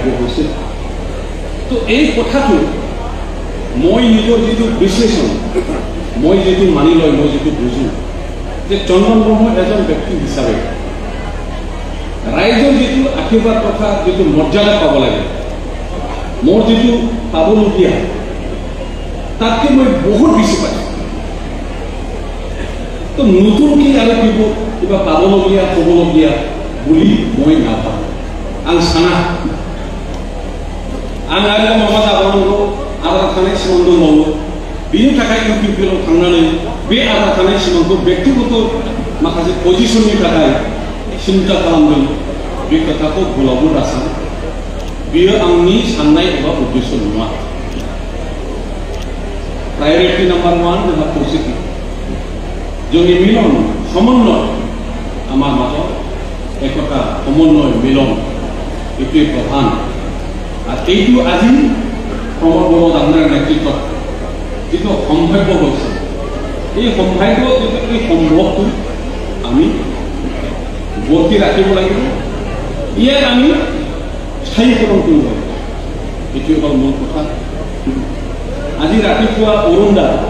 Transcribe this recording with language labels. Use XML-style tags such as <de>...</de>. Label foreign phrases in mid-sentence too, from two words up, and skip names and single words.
<as>হৈছিল তো এই কথাটো মই নিজৰ যিটো বিশ্লেষণ মই যেটো মানি লয় মই যেটো বুঝো যে চন্দন ব্ৰহ্ম এজন ব্যক্তি হিচাপে ৰাইজৰ যেটো আশীৰ্বাদ কথা যেটো মৰ্যাদা পাব লাগে মোৰ যেটো পাবলগীয়া তাতকৈ মই বহুত বেছি পাইছোঁ তো নতুনকৈ আৰু কিবা পাবলগীয়া হ'বলগীয়া বুলি মই নাভাবোঁ</as> <brx>आं साना आं आरो माबा जाबावनांगौ आद्रा थानाय सिमां दंबावो बेनि थाखाय इउपिपिएलआव थांनानै बे आद्रा थानाय सिमांखौ व्यक्तिगत माखासे पजिशननि थाखाय सिन्था खालामदों बे खोथाखौ भुलावबो दासान बेयो आंनि साननाय एबा उद्देश्य नङा</brx> <en>priority number</en> <brx>1 जोंहा खौसेथि जोंनि मिलन समन्वय</brx> <as>আমাৰ মাজত একতা समन्वय मिलन এইটোৱে প্ৰধান আৰু এইটো আজি প্ৰমোদ বড়ো ডাঙৰীয়াৰ নেতৃত্বত যিটো সম্ভাৱ্য হৈছে এই সম্ভাৱ্য যিটো এই সম্ভৱটো আমি বৰ্তি ৰাখিব লাগিব ইয়াক আমি স্থায়ীকৰণ কৰিব লাগিব এইটোৱে হ'ল মূল কথা আজি ৰাতিপুৱা অৰুণদা</as>